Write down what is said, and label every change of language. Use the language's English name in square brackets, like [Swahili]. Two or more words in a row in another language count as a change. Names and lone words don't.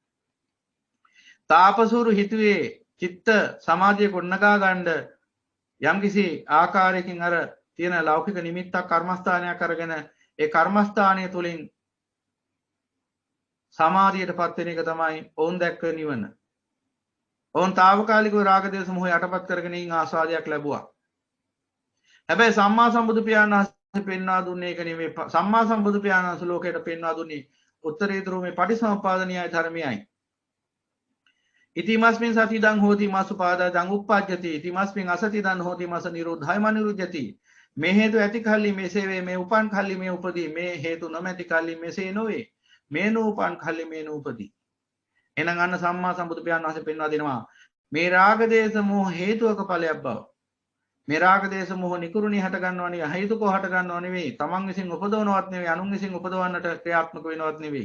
[Sinhala] තාපසරු හිතුවේ චිත්ත සමාධිය ගොඩනගා ගන්න යම්කිසි ආකාරයකින් අර තියෙන ලෞකික නිමිත්තක් කර්මස්ථානයක් අරගෙන ඒ කර්මස්ථානය තුලින් සමාධියටපත් වෙන එක තමයි ඔවුන් දැක්ක නිවන. ඔවුන් తాවකාලිකව රාග දේශ මොහ යටපත් කරගෙන ඉන්න ආස්වාදයක් ලැබුවා. හැබැයි සම්මා සම්බුදු පියාණන් පෙන්වා දුන්නේ ඒක නෙමෙයි සම්මා සම්බුදු පියාණන් වහන්සේ ලෝකයට පෙන්වා දුන්නේ උත්තරීතර මේ පටිසමුප්පාදනීය ධර්මයයි. [Pali] ඉතිමස්මින් සතිදං හෝති මාසු පාදං උප්පජ්ජති ඉතිමස්මින් අසතිදං හෝති මාස නිරෝධය මනිරුජ්ජති. [Sinhala] මේ හේතු ඇති කල්ලි මෙසේ වේ මේ උපන් කල්ලි මේ උපදී මේ හේතු නොමැති කල්ලි මෙසේ නොවේ මේ නූපන් කල්ලි මේ නූපදී. එහෙනම් අන්න සම්මා සම්බුදු පියාණන් වහන්සේ පෙන්වා දෙනවා මේ රාග දේශ මොහ හේතුක ඵලයක් බව. මේ රාග දේශ මොහ නිකුරුණි හට ගන්නව නෙවෙයි හේතුකෝ හට ගන්නව නෙවෙයි තමන් විසින් උපදවනවත් නෙවෙයි අනුන් විසින් උපදවන්නට ක්‍රියාත්මක වෙනවත් නෙවෙයි.